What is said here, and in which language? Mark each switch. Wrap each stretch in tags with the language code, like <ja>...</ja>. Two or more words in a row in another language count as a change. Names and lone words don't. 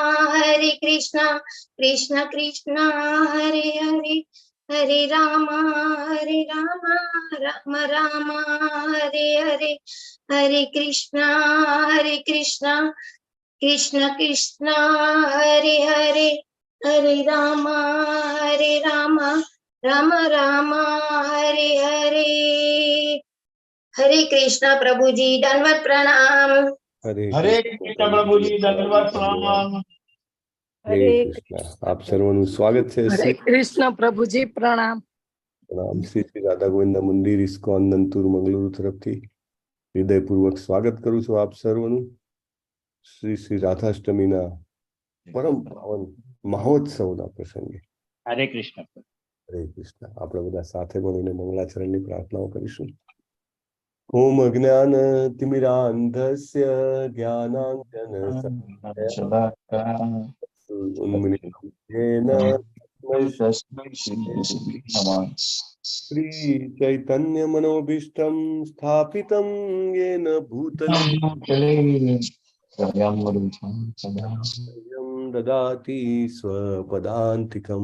<hi>कृष्ण कृष्ण हरे हरे, हरे राम राम राम हरे हरे, हरे कृष्णा कृष्ण कृष्ण हरे हरे, हरे राम राम राम हरे हरे। हरे कृष्णा प्रभु जी, दंडवत प्रणाम। हरे कृष्ण प्रभु जी, दंडवत प्रणाम।</hi> <gu>हरे कृष्ण। આપ સર્વનું સ્વાગત છે।</gu> <hi>हरे कृष्ण प्रभु जी, प्रणाम।</hi> <gu>પ્રણામ। શ્રી શ્રી રાધા ગોવિંદ મંદિર ઇસ્કોન નંતુર મંગલુરુ તરફથી હૃદયપૂર્વક સ્વાગત કરું છું આપ સર્વનું। શ્રી શ્રી રાધાષ્ટમીના પરમ પાવન મહોત્સવના પ્રસંગે</gu> <hi>हरे कृष्ण।</hi> <gu>હરે કૃષ્ણ। આપણે બધા સાથે મળીને મંગલાચરણની પ્રાર્થનાઓ કરીશું।</gu> <sa>ઓમ અજ્ઞાન તિમિરાંધસ્ય જ્ઞાનાંજન श्री चैतन्य मनोभीष्टं स्थापितं येन भूतले ददाति स्वपदान्तिकं।</sa>